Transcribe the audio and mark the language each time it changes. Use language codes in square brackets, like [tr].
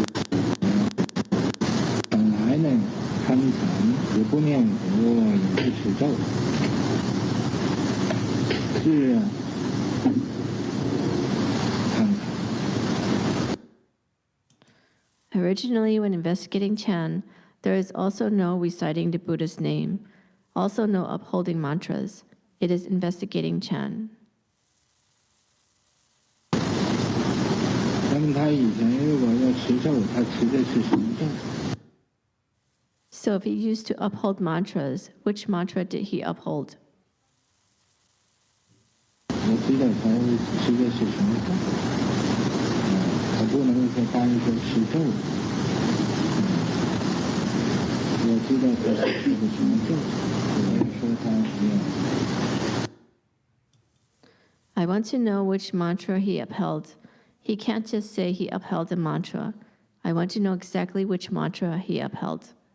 [zh] 本来呢，参禅也不念佛，也不持咒，是参禅。 [en] Originally, when investigating Chan, there is also no reciting the Buddha's name, also no upholding mantras. It is investigating Chan. [zh] 那么他以前如果要持咒，他持的是什么咒？ [en] So if he used to uphold mantras, which mantra did he uphold? [zh] 我知道他吃的是什么饭，他不能说单说吃咒，我知道他是吃的什么咒，我要说他念。 [en] I want to know which mantra he upheld. He can't just say he upheld a mantra. I want to know exactly which mantra he upheld.